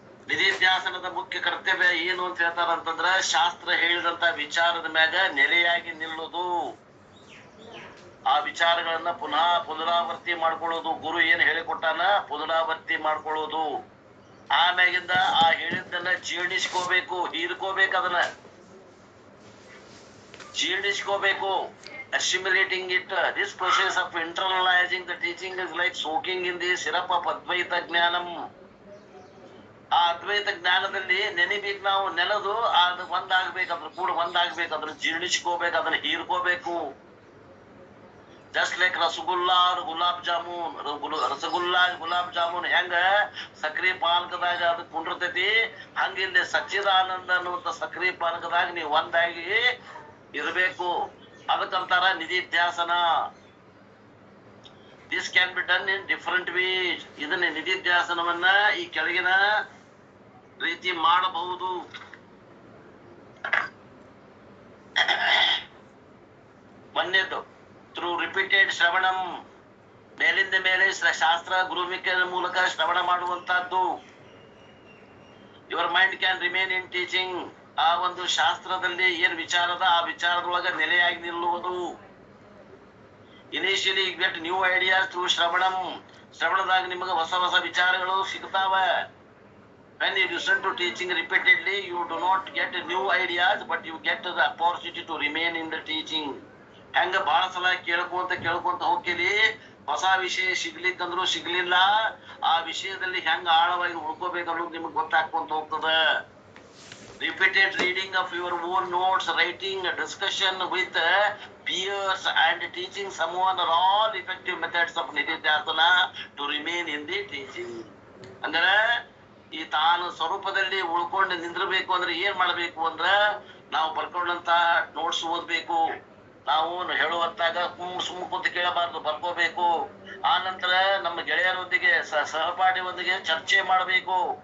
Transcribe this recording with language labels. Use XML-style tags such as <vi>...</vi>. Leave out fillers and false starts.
<kn>ನಿಧಿಧ್ಯಾಸನದ ಮುಖ್ಯ ಕರ್ತವ್ಯ ಏನು ಅಂತ ಹೇಳ್ತಾರ ಅಂತಂದ್ರ, ಶಾಸ್ತ್ರ ಹೇಳಿದಂತ ವಿಚಾರದ ಮ್ಯಾಗ ನೆಲೆಯಾಗಿ ನಿಲ್ಲುವುದು, ಆ ವಿಚಾರಗಳನ್ನ ಪುನರಾವರ್ತಿ ಮಾಡ್ಕೊಳ್ಳೋದು. ಗುರು ಏನ್ ಹೇಳಿಕೊಟ್ಟಾನ ಪುನರಾವರ್ತಿ ಮಾಡ್ಕೊಳ್ಳೋದು. ಆಮ್ಯಾಗಿಂದ ಆ ಹೇಳಿದ್ದನ್ನ ಜೀರ್ಣಿಸ್ಕೋಬೇಕು, ಹೀರ್ಕೋಬೇಕು, ಅದನ್ನ ಜೀರ್ಣಿಸ್ಕೋಬೇಕು.</kn> <en>assimilating it. This process of internalizing the teaching is like soaking in the syrup of Advaita Jnanam.</en> <kn>ಆ ಅದ್ವೈತ ಜ್ಞಾನದಲ್ಲಿ ನೆನಿಬೇಕು. ನಾವು ನೆನೆದು ಅದು ಒಂದಾಗ್ಬೇಕು, ಅದ್ರ ಕೂಡ ಒಂದಾಗ್ಬೇಕು, ಅದನ್ನ ಜೀರ್ಣಿಸ್ಕೋಬೇಕು, ಅದನ್ನ ಹೀರ್ಕೋಬೇಕು.</kn> <en>just like</en> <kn>ರಸಗುಲ್ಲಾ ಗುಲಾಬ್ ಜಾಮೂನ್, ರಸಗುಲ್ಲಾ ಗುಲಾಬ್ ಜಾಮೂನ್ ಹೆಂಗ ಸಕ್ರಿ ಪಾನಕದಾಗ ಅದು ಕುಂಡಿರ್ತೈತಿ, ಹಂಗ ಇಲ್ಲಿ ಸಚ್ಚಿದಾನಂದ ಅನ್ನುವಂತ ಸಕ್ರಿ ಪಾನಕದಾಗ ನೀವು ಒಂದಾಗಿ ಇರಬೇಕು. ಅದಕ್ಕಂತಾರ ನಿಧಿಧ್ಯಾಸನ.</kn> <en>This can be done in different ways.</en> <kn>ಇದನ್ನ ನಿಧಿಧ್ಯಾಸನವನ್ನ ಈ ಕೆಳಗಿನ ರೀತಿ ಮಾಡಬಹುದು. ಒಂದೇದು</kn> <en>through repeated</en> <kn>ಶ್ರವಣಂ, ಮೇಲಿಂದ ಮೇಲೆ ಶಾಸ್ತ್ರ ಗುರುಮಿಕೆ ಮೂಲಕ ಶ್ರವಣ ಮಾಡುವಂತಹದ್ದು.</kn> <en>Your mind can remain in teaching.</en> <kn>ಆ ಒಂದು ಶಾಸ್ತ್ರದಲ್ಲಿ ಏನ್ ವಿಚಾರದ ಆ ವಿಚಾರದೊಳಗ ನೆಲೆಯಾಗಿ ನಿಲ್ಲುವುದು.</kn> <en>Initially you get new ideas through ಶ್ರವಣಂ.</en> <kn>ಶ್ರವಣದಾಗ ನಿಮಗೆ ಹೊಸ ಹೊಸ ವಿಚಾರಗಳು ಸಿಗ್ತಾವ.</kn> <en>When you listen to teaching repeatedly, you do not get new ideas, but you get the opportunity to remain in the teaching.</en> <kn>ಹೆಂಗ ಬಹಳ ಸಲ ಕೇಳ್ಕೊಂತ ಹೋಗ್ತೀರಿ, ಹೊಸ ವಿಷಯ ಸಿಗ್ಲಿಕ್ಕಂದ್ರು ಸಿಗ್ಲಿಲ್ಲ, ಆ ವಿಷಯದಲ್ಲಿ ಹೆಂಗ ಆಳವಾಗಿ ಉಳ್ಕೋಬೇಕನ್ನೋದು ನಿಮ್ಗೆ ಗೊತ್ತಾಗ್ಕೊಂತ ಹೋಗ್ತದ.</kn> <en>Repeated reading of your own notes, writing, discussion with peers and teaching someone are all effective methods of nididhyasana to remain in the teaching.</en> <kn>ಅಂದ್ರೆ ಈ ತಾನು ಸ್ವರೂಪದಲ್ಲಿ ಉಳ್ಕೊಂಡು ನಿಂದ್ರಬೇಕು ಅಂದ್ರೆ ಏನ್ ಮಾಡ್ಬೇಕು ಅಂದ್ರ ನಾವು ಬರ್ಕೊಂಡಂತ ನೋಟ್ಸ್ ಓದ್ಬೇಕು. ನಾವು ಹೇಳುವಂತಾಗ ಸುಮ್ಮ ಕುಂತ ಕೇಳಬಾರ್ದು, ಬರ್ಕೋಬೇಕು. ಆ ನಂತರ ನಮ್ಮ ಗೆಳೆಯರೊಂದಿಗೆ ಸಹಪಾಠಿಯೊಂದಿಗೆ ಚರ್ಚೆ ಮಾಡಬೇಕು.</kn>